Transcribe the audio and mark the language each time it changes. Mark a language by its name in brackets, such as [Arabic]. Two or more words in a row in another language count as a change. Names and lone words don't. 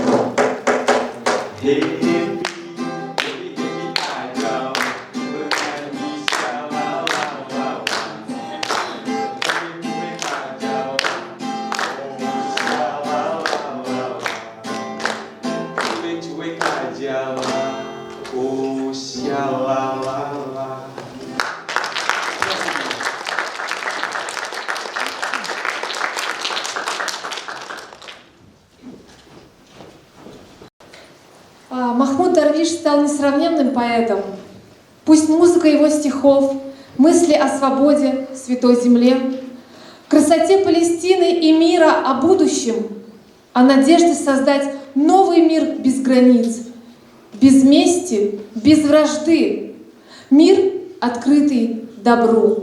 [Indonesian] Happy aja, bernyanyi syalalala, cuek-cuek aja, oh syalalala, cuek-cuek aja, oh syalalala. [Russian] Махмуд Дарвиш стал несравненным поэтом. Пусть музыка его стихов, мысли о свободе, святой земле, красоте Палестины и мира о будущем, о надежде создать новый мир без границ, без мести, без вражды, мир, открытый добру.